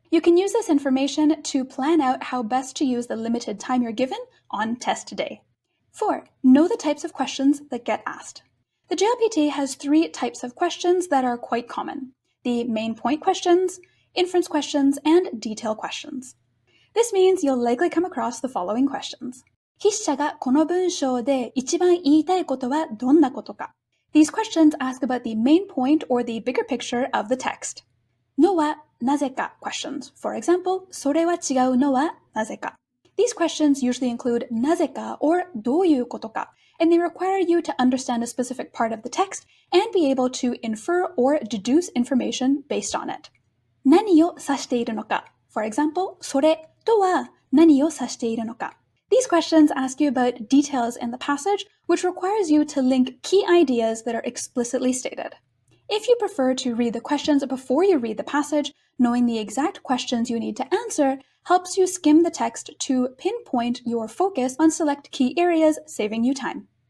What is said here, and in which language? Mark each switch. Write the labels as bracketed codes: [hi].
[en] You can use this information to plan out how best to use the limited time you're given on test day. 4. Know the types of questions that get asked. The JLPT has 3 types of questions that are quite common. The main point questions,inference questions, and detail questions. This means you'll likely come across the following questions. [ja] 筆者がこの文章で一番言いたいことはどんなことか? [en] These questions ask about the main point or the bigger picture of the text. [ja] のはなぜか [en] questions. For example, [ja] それは違うのはなぜか? [en] These questions usually include なぜか or どういうことか, and they require you to understand a specific part of the text and be able to infer or deduce information based on it. [ja] 何を指しているのか? [en] For example, [ja] それとは何を指しているのか? [en] These questions ask you about details in the passage, which requires you to link key ideas that are explicitly stated. If you prefer to read the questions before you read the passage, Knowing the exact questions you need to answer helps you skim the text to pinpoint your focus on select key areas, saving you time.